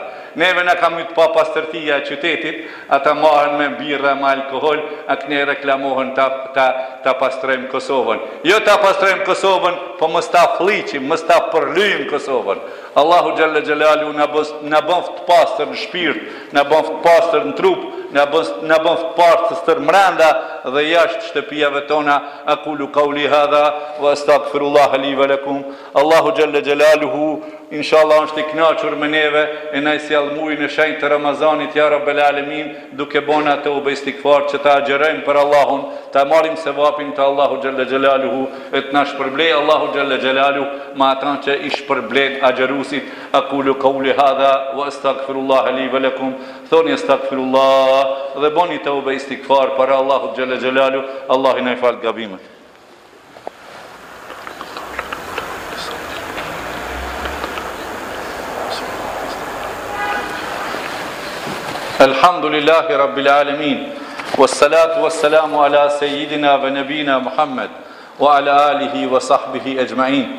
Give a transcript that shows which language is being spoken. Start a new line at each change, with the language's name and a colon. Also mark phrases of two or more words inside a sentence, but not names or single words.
Albanian: Neve na kam të pa pastërtia e qytetit, ata marrin me birra, me alkohol, a këne reklamohen ta pastrojmë Kosovën. Jo ta pastrojmë Kosovën, po mos ta fliqim, mos ta përlyjmë Kosovën. Allahu
Arabic: جل جلاله
Albanian: na bën të pastër në shpirt, na bën të pastër në trup, na bën të pastër mrenda dhe jashtë shtëpiave tona.
Arabic: أقول قولي هذا وأستغفر الله لي ولكم.
Albanian: Allahu
Arabic: جل جلاله
Albanian: inshallah është i kënaqur me neve e na sjell muajin e shenjtë të Ramazanit
Arabic: يا رب العالمين,
Albanian: duke bënë atë ube istikfar që ta agjerojmë për Allahun, ta marrim sevapin të Allahu
Arabic: جل جلاله,
Albanian: e të na shpërblej Allahu
Arabic: جل جلاله
Albanian: me ata që i shpërblet agjerusit.
Arabic: أقول قولي هذا وأستغفر الله لي ولكم.
Albanian: Thoni astaghfirullah dhe bëni të ube istikfar për Allahu
Arabic: جل جلاله.
Albanian: Allah i na i fal gabimet.
Arabic: الحمد لله رب العالمين والصلاة والسلام على سيدنا ونبينا محمد وعلى آله وصحبه أجمعين.